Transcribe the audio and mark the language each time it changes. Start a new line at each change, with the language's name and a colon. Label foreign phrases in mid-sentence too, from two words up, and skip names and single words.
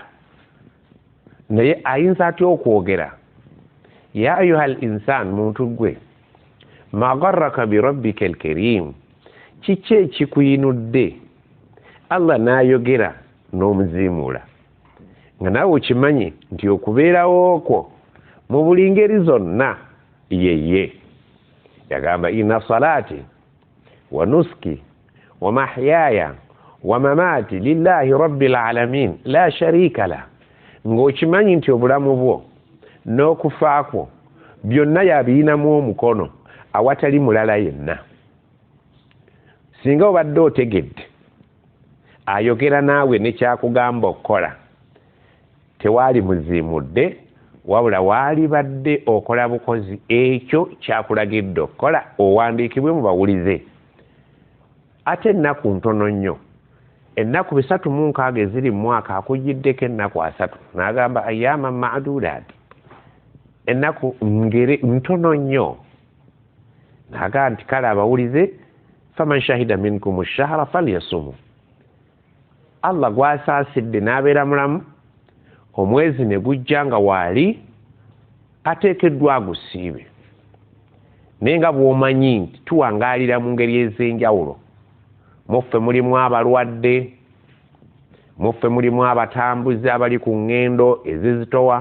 Ganda: Naye ayinza atya okwogera
Arabic: يا أيها الإنسان,
Ganda: muntu gwe,
Arabic: ما غرك بربك الكريم,
Ganda: kiki ekikuyinudde? Allah n'ayogera n'omuziimula nga naawe okimanyi nti okubeerawo okwo mu buli ngeri zonna yeye. Yagamba
Arabic: إن صلاتي ونسكي ومحياي ومماتي لله رب العالمين لا شريك له
Ganda: ng'okimanyi nti obulamu bwo n'okufa kwo byonna yabiyinamu omukono awatali mulala yenna. Singa obadde otegedde ayogera naawe nekyakugamba okukola tewaali muziimudde, wabula waali badde okola bukozi ekyo kyakulagidde okukola, owandiikibwe mu bawulize. Ate ennaku ntono nnyo, ennaku 360 eziri mu mwaka akugiddeko ennaku 3, n'agamba
Arabic: أياما معدودات,
Ganda: ennaku ntono nnyo. N'agamba nti kale abawulize
Arabic: فمن شهد منكم الشهر فليصمه.
Ganda: Allah gwasaasidde n'abeera mulamu, omwezi ne gujja nga waali ateekeddwa agusiibe. Naye nga bw'omanyi nti tuwangaalira mu ngeri ez'enjawulo. Muffe mulimu abalwadde, muffe mulimu abatambuzi abali ku ngendo ezizitowa.